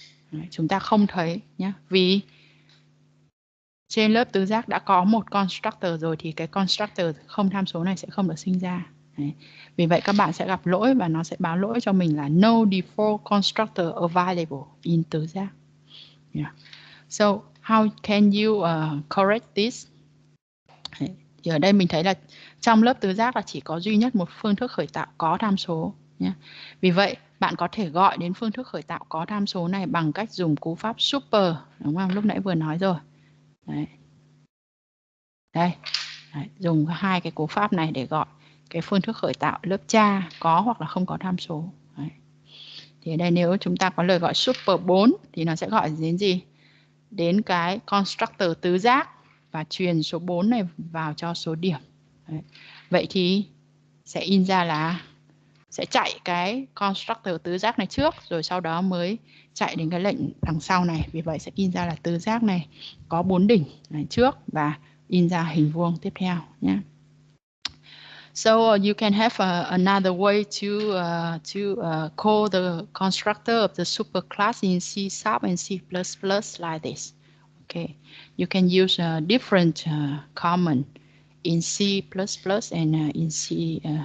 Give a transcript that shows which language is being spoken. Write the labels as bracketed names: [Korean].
[Vietnamese] Đấy, chúng ta không thấy nhé. Vì trên lớp tứ giác đã có một constructor rồi thì cái constructor không tham số này sẽ không được sinh ra. Đấy. Vì vậy các bạn sẽ gặp lỗi và nó sẽ báo lỗi cho mình là [English] no default constructor available in [Vietnamese] tứ giác. Yeah. [English] So how can you correct this? Đấy. [Vietnamese] Thì ở đây mình thấy là trong lớp tứ giác là chỉ có duy nhất một phương thức khởi tạo có tham số nhé. Vì vậy bạn có thể gọi đến phương thức khởi tạo có tham số này bằng cách dùng cú pháp super, đúng không? Lúc nãy vừa nói rồi. Đấy. Đây. Đấy. Dùng hai cái cú pháp này để gọi cái phương thức khởi tạo lớp cha có hoặc là không có tham số. Đấy. Thì ở đây nếu chúng ta có lời gọi super 4 thì nó sẽ gọi đến gì? Đến cái constructor tứ giác và truyền số 4 này vào cho số điểm. Đấy. Vậy thì sẽ in ra là sẽ chạy cái constructor tứ giác này trước rồi sau đó mới chạy đến cái lệnh đằng sau này. Vì vậy sẽ in ra là tứ giác này có 4 đỉnh này trước và in ra hình vuông tiếp theo nhé. [English] So you can have another way to call the constructor of the superclass in C# and C++ like this. Okay, you can use different common in C++ and in C#.